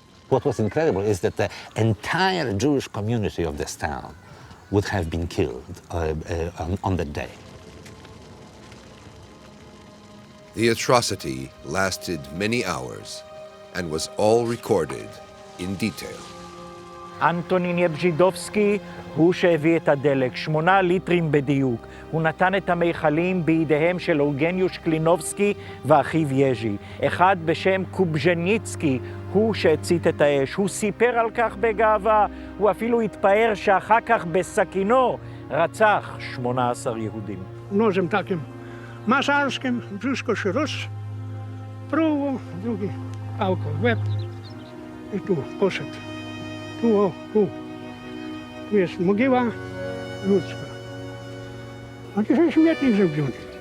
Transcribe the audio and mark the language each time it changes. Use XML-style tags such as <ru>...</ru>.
<en>What was incredible is that the entire Jewish community of this town would have been killed on that day. The atrocity lasted many hours and was all recorded in detail.</en> <he>אנטונין יבז'ידובסקי הוא שהביא את הדלק, 8 ליטרים בדיוק. הוא נתן את המיכלים בידיהם של אולגניוש קלינובסקי ואחיו יז'י. אחד בשם קובז'ניצקי הוא שהצית את האש. הוא סיפר על כך בגאווה. הוא אפילו התפאר שאחר כך בסכינו רצח 18 יהודים.</he> <pl>Nożem takim masarskim brzuszko się rozpruło, drugi pałką w łeb i tu poszedł. Tu jest mogiła ludzka. A dzisiaj śmietnik zrobiony.</pl>